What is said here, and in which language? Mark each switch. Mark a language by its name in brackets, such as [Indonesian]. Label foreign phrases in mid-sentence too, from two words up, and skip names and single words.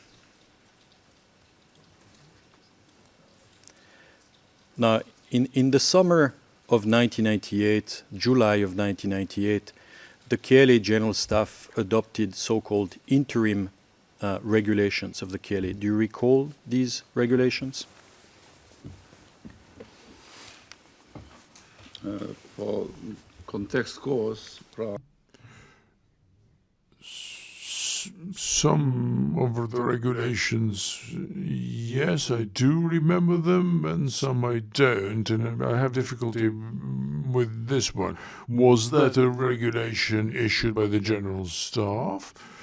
[English] Now, in the summer of 1998, July of 1998, the KLA General Staff adopted so-called interim regulations of the KLA. Do you recall these regulations? [Albanian] Po kontekst kohës, pra [English] Some of the regulations, yes, I do remember them, and some I don't, and I have difficulty with this one. Was that a regulation issued by the General Staff?